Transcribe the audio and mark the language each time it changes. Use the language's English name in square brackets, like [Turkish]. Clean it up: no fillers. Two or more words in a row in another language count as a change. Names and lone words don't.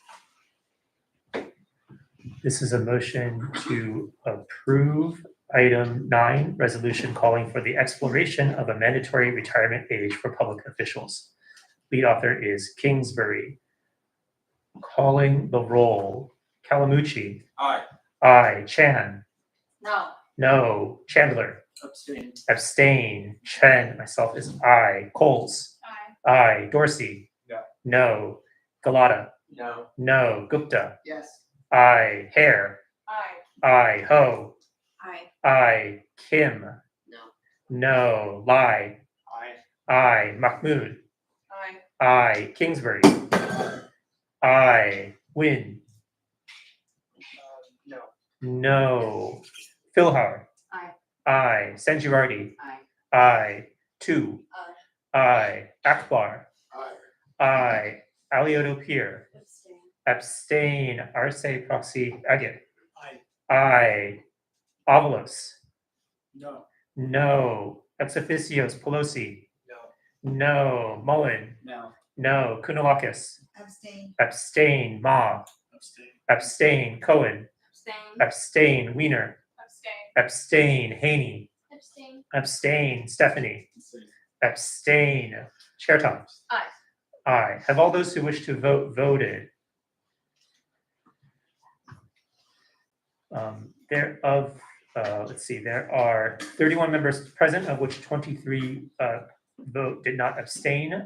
[English] This is a motion to approve item 9, resolution calling for the exploration of a mandatory retirement age for public officials. Lead author is Kingsbury. Calling the roll, Kalamucci. Aye. Aye. Chan. No. No. Chandler. Abstain. Abstain. Chen, myself is aye. Coles. Aye. Aye. Dorsey. No. No. Galata. No. No. Gupta. Yes. Aye. Hare. Aye. Aye. Ho. Aye. Aye. Kim. No. No. Lai. Aye. Aye. Mahmood. Aye. Aye. Kingsbury. Aye. Win. No. No. Philhar. Aye. Aye. Sanjivardi. Aye. Aye. 2. Aye. Aye. Akbar. Aye. Aye. Alioto Pier. Abstain. Abstain. Arce Proxy Agate. Aye. Aye. Avalos. No. No. Ex officios Pelosi. No. No. Mullen. No. No. Kunalakis. Abstain. Abstain. Ma. Abstain. Abstain. Cohen. Abstain. Abstain. Wiener. Abstain. Abstain. Haney. Abstain. Abstain. Stephanie. Abstain. Abstain. Chair Thomas. Aye. Aye. Have all those who wish to vote voted? Let's see, there are 31 members present, of which 23 did not abstain.